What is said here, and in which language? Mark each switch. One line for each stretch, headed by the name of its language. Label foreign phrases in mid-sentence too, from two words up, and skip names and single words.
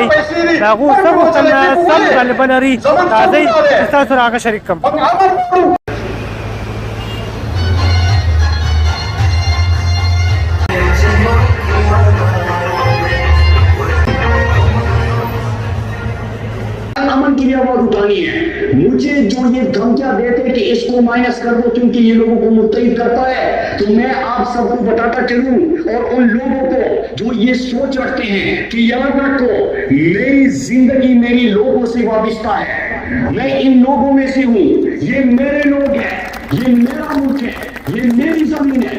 Pashto: د هغو څه غوښتنه څه مطالبه لري راځئ چې ستاسو سره هغه شریک کړم.
Urdu: امن کی آواز اٹھانی ہے. مجھے جو یہ دھمکیاں دیتے کہ اس کو مائنس کر دو کیونکہ یہ لوگوں کو متحد کرتا ہے، تو میں آپ سب کو بتاتا چلوں اور ان لوگوں کو جو یہ سوچ رکھتے ہیں کہ یاد رکھو میری زندگی میری لوگوں سے وابستہ ہے، میں ان لوگوں میں سے ہوں، یہ میرے لوگ ہیں، یہ میرا ملک ہے، یہ میری زمین ہے.